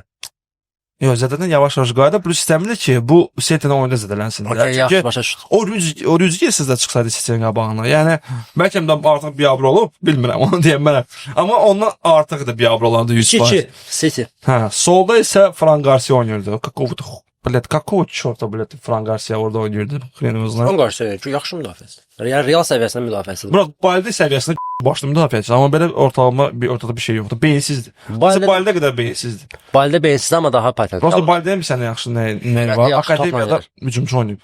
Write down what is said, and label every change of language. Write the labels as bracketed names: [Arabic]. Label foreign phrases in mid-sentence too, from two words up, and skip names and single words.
[Azerbaijani] Yox, zədədən yavaş-yavaş qayda, plus istəmirdi ki, bu Celtic oyunda zədələnsin. Yaxşı, başa düşdüm. O Rüzger sizdə çıxsaydı Celtic qabağına. Yəni, bəlkə də artıq biabr olub, bilmirəm, onu deyəm mənəm. Amma ondan artıq da biabr olandı 100%. City. Hə, solda isə Fran Garcia oynayırdı. [Russian] Какого чёрта, блядь, [Azerbaijani] Fran Garcia orada oynayırdı? Xrenimizlə. Fran Garcia yaxşı müdafiəçidir. Yəni Real səviyyəsində müdafiəçidir. Bura Balde səviyyəsində başlı müdafiəçidir, amma belə ortada bir şey yoxdur. Beyinsizdir. Balde qədər beyinsizdir. Balde beyinsizdir, amma daha patentli. Prosta Balde'nin bir sənə yaxşı nəyi var? Akademiyada hücumçu oynayıb.